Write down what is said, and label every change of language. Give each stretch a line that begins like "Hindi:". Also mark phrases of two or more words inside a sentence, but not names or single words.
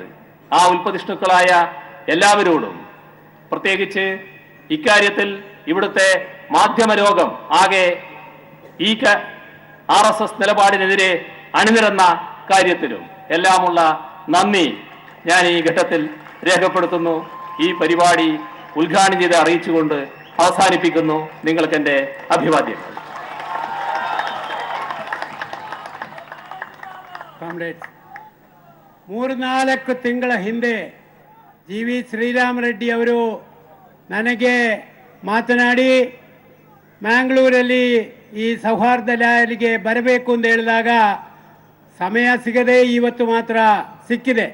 Malayalam: ആ ഉൽപ്പതിഷ്ണുക്കളായ എല്ലാവരോടും, പ്രത്യേകിച്ച് ഇക്കാര്യത്തിൽ ഇവിടുത്തെ മാധ്യമലോകം ആകെ ഈ RSS നിലപാടിനെതിരെ അണിനിരന്ന കാര്യത്തിലും എല്ലാമുള്ള നന്ദി ഞാൻ ഈ ഘട്ടത്തിൽ രേഖപ്പെടുത്തുന്നു. ഈ പരിപാടി ഉദ്ഘാടനം ചെയ്ത് അറിയിച്ചുകൊണ്ട് അവസാനിപ്പിക്കുന്നു. നിങ്ങൾക്ക് എൻ്റെ അഭിവാദ്യം.
Kannada: ಕಾಮ್ರೇಡ್ಸ್, 3-4 ತಿಂಗಳ ಹಿಂದೆ GV ಶ್ರೀರಾಮ್ ರೆಡ್ಡಿ ಅವರು ನನಗೆ ಮಾತನಾಡಿ ಮ್ಯಾಂಗ್ಳೂರಲ್ಲಿ ಈ ಸೌಹಾರ್ದ ರ್ಯಾಲಿಗೆ ಬರಬೇಕು ಅಂತ ಹೇಳಿದಾಗ ಸಮಯ ಸಿಗದೆ ಇವತ್ತು ಮಾತ್ರ ಸಿಕ್ಕಿದೆ.